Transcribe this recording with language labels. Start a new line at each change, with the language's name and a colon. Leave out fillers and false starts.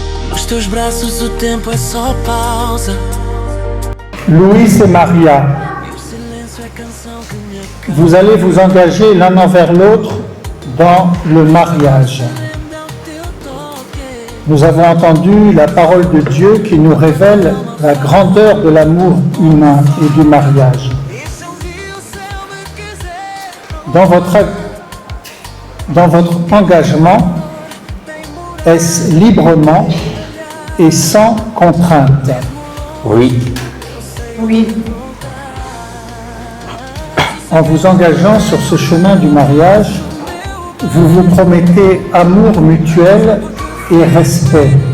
Portuguese: Nos teus braços o tempo é só pausa.
French: Louis et Maria,
Portuguese: O silêncio é canção que me acalma.
French: vous allez vous engager l'un envers l'autre dans le mariage.
Portuguese: Dá o teu toque.
French: Nous avons entendu la parole de Dieu qui nous révèle la grandeur de l'amour humain et du mariage.
Portuguese: E se um dia o céu me quiser,
French: Dans votre engagement, est-ce librement et sans contrainte? Oui. Oui. En vous engageant sur ce chemin du mariage, vous vous promettez amour mutuel et respect.